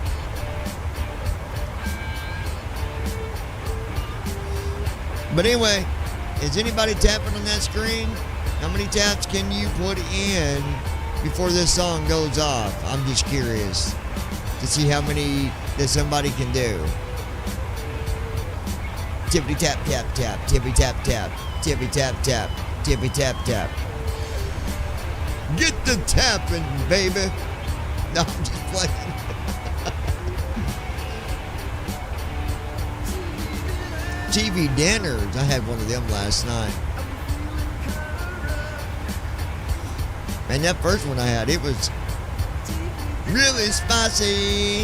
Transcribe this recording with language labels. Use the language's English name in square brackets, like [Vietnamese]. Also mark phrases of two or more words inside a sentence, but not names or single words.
[English] But anyway, is anybody tapping on that screen? How many taps can you put in before this song goes off? I'm just curious to see how many that somebody can do. Tippity tap tap tap, tippity tap tap, tippity tap tap, tippity tap tap. Get the tapping, baby. No, I'm just playing. TV dinners. I had one of them last night. And that first one I had, it was really spicy.